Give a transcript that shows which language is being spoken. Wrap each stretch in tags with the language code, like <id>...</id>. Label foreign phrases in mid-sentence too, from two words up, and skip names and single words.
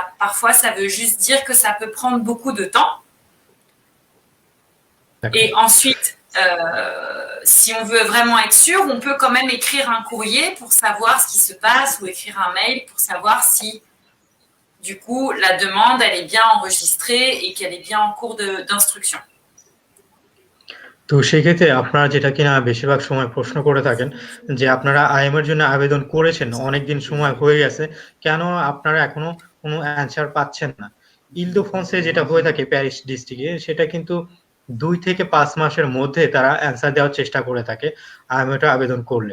<fr>Parfois, ça veut juste dire que ça peut prendre beaucoup de temps. Et ensuite, si on veut vraiment être sûr, on peut quand même écrire un courrier pour savoir ce qui se passe ou écrire un mail pour savoir si, du coup, la demande, elle est bien enregistrée et qu'elle est bien en cours d'instruction.</fr> <bn>তো সেক্ষেত্রে আপনারা যেটা কিনা বেশিরভাগ সময় প্রশ্ন করে থাকেন যে আপনারা আইএমের জন্য আবেদন করেছেন, অনেকদিন সময় হয়ে গেছে, কেন আপনারা এখনো কোনো অ্যান্সার পাচ্ছেন না? ইলদোফন্সে যেটা হয়ে থাকে প্যারিস ডিস্ট্রিক্টে, সেটা কিন্তু 2 থেকে 5 মাসের মধ্যে তারা অ্যান্সার দেওয়ার চেষ্টা করে থাকে আইএমএটা আবেদন করলে।</bn>